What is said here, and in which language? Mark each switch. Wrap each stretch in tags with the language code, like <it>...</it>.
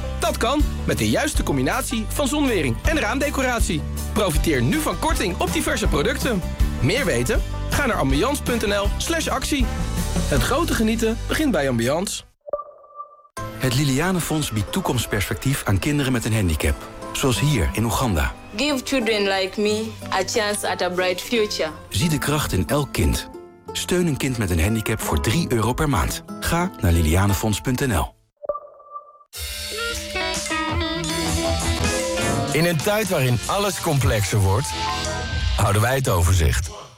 <nl>Dat kan met de juiste combinatie van zonwering en raamdecoratie. Profiteer nu van korting op diverse producten. Meer weten? Ga naar ambiance.nl/actie. Het grote genieten begint bij Ambiance. Het Lilianenfonds biedt toekomstperspectief aan kinderen met een handicap. Zoals hier in Oeganda.</nl> <en>Give children like me a chance at a bright future.</en> <nl>Zie de kracht in elk kind. Steun een kind met een handicap voor €3 per maand. Ga naar lilianenfonds.nl. In een tijd waarin alles complexer wordt, houden wij het overzicht.</nl>